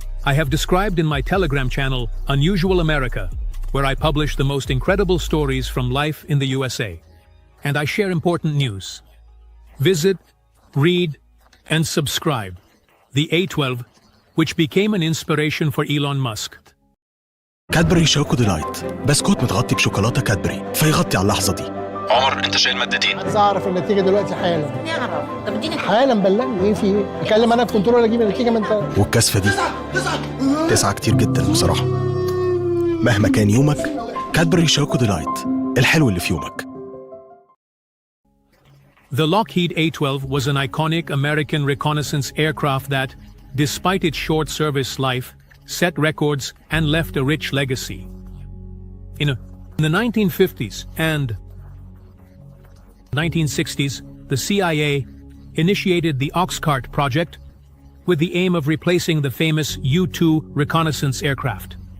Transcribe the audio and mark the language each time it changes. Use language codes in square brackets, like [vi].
[en] I have described in my Telegram channel, Unusual America, where I publish the most incredible stories from life in the USA. And I share important news. Visit, read, and subscribe. The A12, which became an inspiration for Elon Musk. [ar] كادبري شوكو ديلايت، بسكوت متغطي بشوكولاتة كادبري فيغطي على اللحظة دي. عمر انت شايل مادتين؟ عايز اعرف النتيجه دلوقتي حالا. نعرف. طب اديني حالا بلغني ايه في ايه؟ اكلم انا الكنترول اجيب النتيجه من انت. والكثفة دي 9 كتير جدا بصراحة. مهما كان يومك، كادبري شوكو ديلايت، الحلو اللي في يومك. [en] The Lockheed A-12 was an iconic American reconnaissance aircraft that, despite its short service life, set records and left a rich legacy. In the 1950s and 1960s, the CIA initiated the Oxcart project with the aim of replacing the famous U-2 reconnaissance aircraft.